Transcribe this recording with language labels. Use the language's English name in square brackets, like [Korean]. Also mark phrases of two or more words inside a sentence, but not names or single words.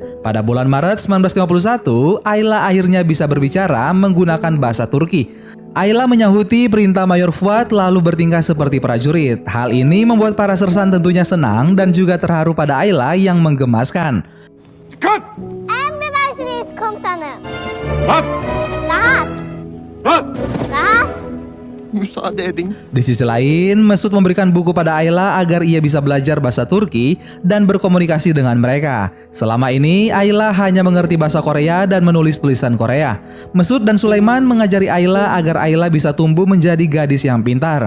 [Indonesian] Pada bulan Maret 1951, Ayla akhirnya bisa berbicara menggunakan bahasa Turki. Ayla menyahuti perintah Mayor Fuad lalu bertingkah seperti prajurit. Hal ini membuat para sersan tentunya senang dan juga terharu pada Ayla yang menggemaskan. Cut! [Turkish] Emredersiniz komutanım. Bak! Rahat. Bak! Rahat. müsaade edin. [Indonesian] Di sisi lain, Mesut memberikan buku pada Ayla agar ia bisa belajar bahasa Turki dan berkomunikasi dengan mereka. Selama ini, Ayla hanya mengerti bahasa Korea dan menulis tulisan Korea. Mesut dan Sulaiman mengajari Ayla agar Ayla bisa tumbuh menjadi gadis yang pintar.